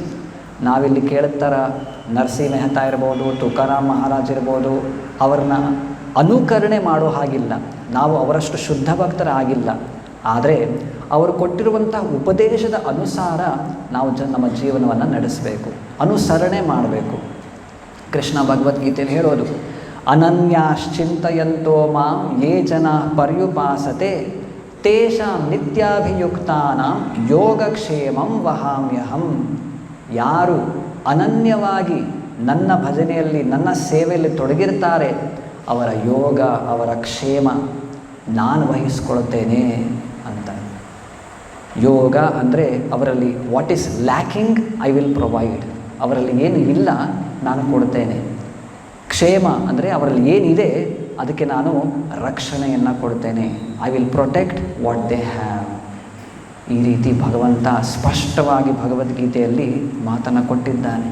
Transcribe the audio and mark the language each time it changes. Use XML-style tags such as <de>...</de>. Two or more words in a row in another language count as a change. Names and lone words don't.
<kn>ನಾವಿಲ್ಲಿ ಕೇಳುತ್ತರ ನರಸಿಂಹ ಮೆಹ್ತಾ ಇರ್ಬೋದು, ತುಕಾರಾಮ್ ಮಹಾರಾಜ್ ಇರ್ಬೋದು, ಅವ್ರನ್ನ ಅನುಕರಣೆ ಮಾಡೋ ಹಾಗಿಲ್ಲ, ನಾವು ಅವರಷ್ಟು ಶುದ್ಧ ಭಕ್ತರಾಗಿಲ್ಲ. ಆದರೆ ಅವರು ಕೊಟ್ಟಿರುವಂಥ ಉಪದೇಶದ ಅನುಸಾರ ನಾವು ನಮ್ಮ ಜೀವನವನ್ನು ನಡೆಸಬೇಕು, ಅನುಸರಣೆ ಮಾಡಬೇಕು. ಕೃಷ್ಣ ಭಗವದ್ಗೀತೆಯಲ್ಲಿ ಹೇಳೋದು,</kn> <sa>ಅನನ್ಯಾಶ್ಚಿಂತಯಂತೋ ಮಾಂ ಯೇ ಜನ ಪರ್ಯುಪಾಸತೆ ತೇಷಾಂ ನಿತ್ಯಾಭಿಯುಕ್ತಾನಾಂ ಯೋಗಕ್ಷೇಮಂ ವಹಾಮ್ಯಹಂ.</sa> <kn>ಯಾರು ಅನನ್ಯವಾಗಿ ನನ್ನ ಭಜನೆಯಲ್ಲಿ, ನನ್ನ ಸೇವೆಯಲ್ಲಿ ತೊಡಗಿರ್ತಾರೆ, ಅವರ ಯೋಗ, ಅವರ ಕ್ಷೇಮ ನಾನು ವಹಿಸ್ಕೊಳ್ತೇನೆ ಅಂತ. ಯೋಗ ಅಂದರೆ ಅವರಲ್ಲಿ</kn> <en>what is lacking I will provide,</en> <kn>ಅವರಲ್ಲಿ ಏನು ಇಲ್ಲ ನಾನು ಕೊಡ್ತೇನೆ. ಕ್ಷೇಮ ಅಂದರೆ ಅವರಲ್ಲಿ ಏನಿದೆ ಅದಕ್ಕೆ ನಾನು ರಕ್ಷಣೆಯನ್ನು ಕೊಡ್ತೇನೆ.</kn> <en>I will protect what they have.</en> <kn>ಈ ರೀತಿ ಭಗವಂತ ಸ್ಪಷ್ಟವಾಗಿ ಭಗವದ್ಗೀತೆಯಲ್ಲಿ ಮಾತನ್ನು ಕೊಟ್ಟಿದ್ದಾನೆ.</kn>